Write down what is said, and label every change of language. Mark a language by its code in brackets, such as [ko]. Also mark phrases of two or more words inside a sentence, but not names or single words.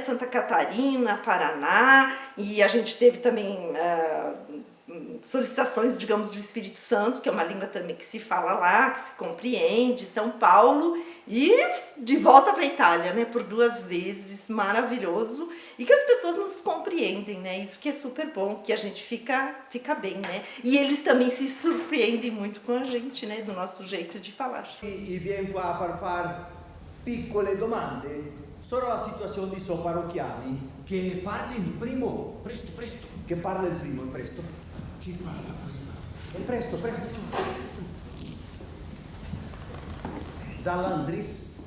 [pt] Santa Catarina, Paraná, e a gente teve também solicitações, digamos, do Espírito Santo, que é uma língua também que se fala lá, que se compreende, São Paulo, e de volta para a Itália, né, por 2 vezes, maravilhoso, e que as pessoas nos compreendem, né, isso que é super bom, que a gente fica bem, né, e eles também se surpreendem muito com a gente, né, do nosso jeito de falar. [it] E viene qua per far piccole domande solo la situazione di suoi parrocchiani. Che parli il primo, presto, presto. Che parla il primo, è presto? Chi parla prima? È presto, presto. Dall'Andris.